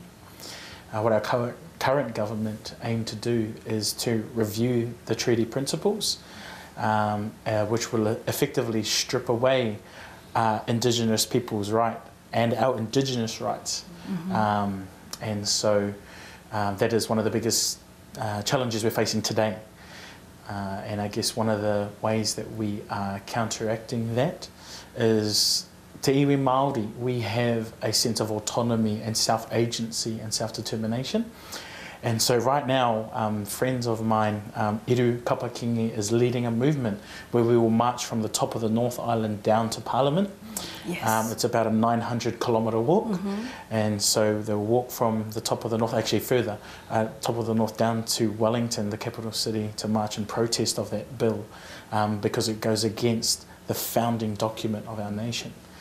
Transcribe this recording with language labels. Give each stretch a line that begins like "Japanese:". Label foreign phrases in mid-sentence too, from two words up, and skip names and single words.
English: What our current government aim to do is to review the treaty principles, which will effectively strip away indigenous people's right and our indigenous rights. And so that is one of the biggest challenges we're facing today. And I guess one of the ways that we are counteracting that is
Māori: te iwi Māori,
English: we have a sense of autonomy and self-agency and self-determination. And so right now, friends of mine, Iru Kapakingi is leading a movement where we will march from the top of the North Island down to Parliament. Yes. It's about a 900-kilometre walk. And so they'll walk from the top of the North, actually further, top of the North down to Wellington, the capital city, to march in protest of that bill because it goes against the founding document of our nation.